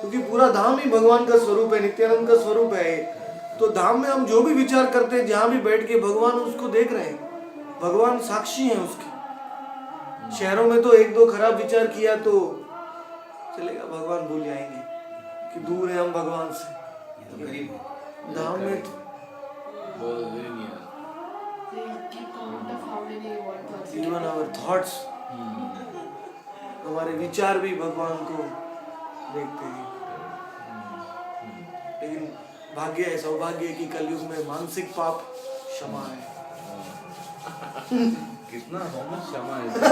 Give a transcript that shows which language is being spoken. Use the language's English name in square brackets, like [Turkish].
[Hindi] क्योंकि पूरा धाम ही भगवान का स्वरूप है, नित्यानंद का स्वरूप है। तो धाम में हम जो भी विचार करते हैं, जहां भी बैठ के भगवान उसको देख रहे हैं, भगवान साक्षी हैं उसके। शहरों में तो एक दो खराब विचार किया तो चलेगा, भगवान भूल जाएंगे कि दूर है हम भगवान से। ये तो गरीब है। धाम में तो [English] very near. They keep count of how many what thoughts. Even our thoughts, [Hindi] हमारे विचार भी भगवान को देखते हैं। लेकिन भाग्य है, सौभाग्य है कि कलयुग में मानसिक पाप क्षमा है। कितना [English] how much [Hindi] क्षमा है?